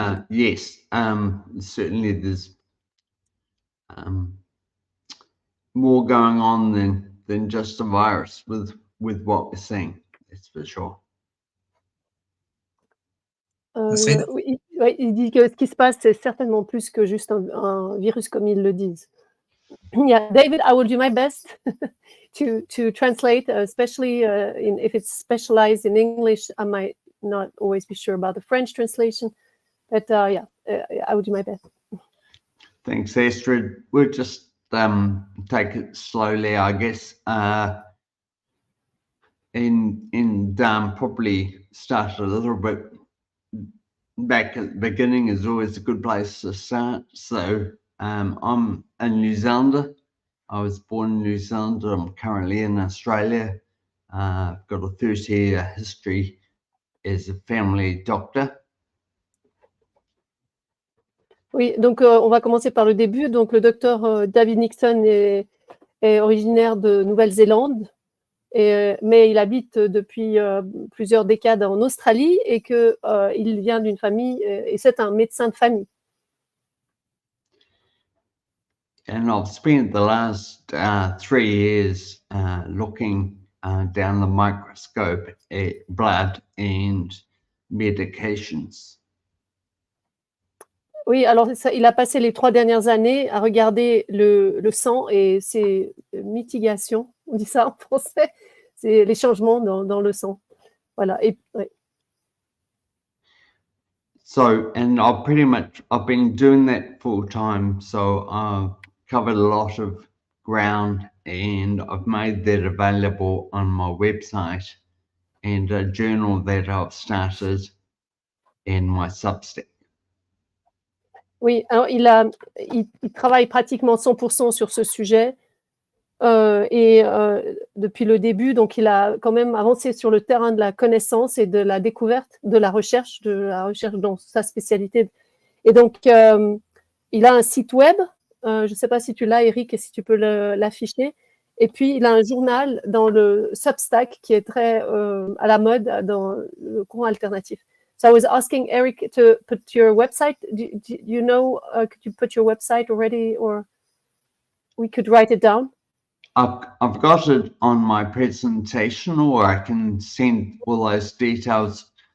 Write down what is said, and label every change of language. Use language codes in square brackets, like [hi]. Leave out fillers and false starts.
[en] Yes, certainly there's more going on than just a virus with what we're seeing, that's for sure. [fr] Oui, il dit que ce qui se passe, c'est certainement plus que juste un virus comme ils le disent. [en] Yeah, David, I will do my best to translate, especially if it's specialized in English. I might not always be sure about the French translation, but I will do my best. Thanks, Astrid. We'll just take it slowly, I guess. And probably start a little bit back at the beginning is always a good place to start. So I'm a New Zealander. I was born in New Zealand. I'm currently in Australia. I've got a 30-year history as a family doctor. [fr] Oui, donc on va commencer par le début. Donc le docteur David Nixon est originaire de Nouvelle-Zélande mais il habite depuis plusieurs décades en Australie et qu'il vient d'une famille, et c'est un médecin de famille. And I've spent the last 3 years looking down the microscope at blood and medications. Oui, alors il a passé les 3 dernières années à regarder le sang et ses mitigations, on dit ça en français, c'est les changements dans le sang. Voilà. Et, ouais. So, and I've been doing that full time, so I've covered a lot of ground and I've made that available on my website and a journal that I've started in my Substack. Oui, alors il travaille pratiquement 100% sur ce sujet depuis le début, donc il a quand même avancé sur le terrain de la connaissance et de la découverte, de la recherche dans sa spécialité. Et donc, il a un site web, je ne sais pas si tu l'as, Eric, et si tu peux l'afficher. Et puis, il a un journal dans le Substack qui est très à la mode dans le courant alternatif. [en] So I was asking Eric to put your website. Do you know, could you put your website already, or we could write it down? I've got it on my presentation, or I can send all those details.